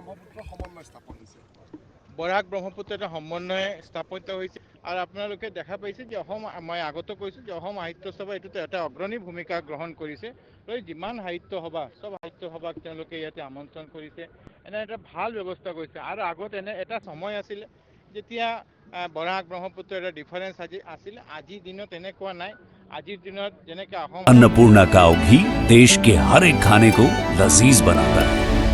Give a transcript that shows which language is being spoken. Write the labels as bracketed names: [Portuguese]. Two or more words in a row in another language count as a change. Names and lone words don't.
[Assamese] বৰাক ব্ৰহ্মপুত্ৰ এটা সমন্বয় স্থাপিত হৈছে আৰু আপোনালোকে দেখা পাইছে যে মই আগতে কৈছোঁ যে অসম সাহিত্য সভা এইটোতে এটা অগ্ৰণী ভূমিকা গ্ৰহণ কৰিছে। যিমান সাহিত্য সভা সব সাহিত্য সভাক তেওঁলোকে ইয়াতে আমন্ত্ৰণ কৰিছে। এনে এটা ভাল ব্যৱস্থা কৰিছে। আৰু আগত এনে এটা সময় আছিলে যেতিয়া বৰাক ব্ৰহ্মপুত্ৰ এটা ডিফাৰেঞ্চ আছিল। আজিৰ দিনত এনেকুৱা নাই। আজিৰ দিনত যেনেকৈ অসম [Hindi] अन्नपूर्णा काव घी देश के हर एक खाने को लजीज बनाता है।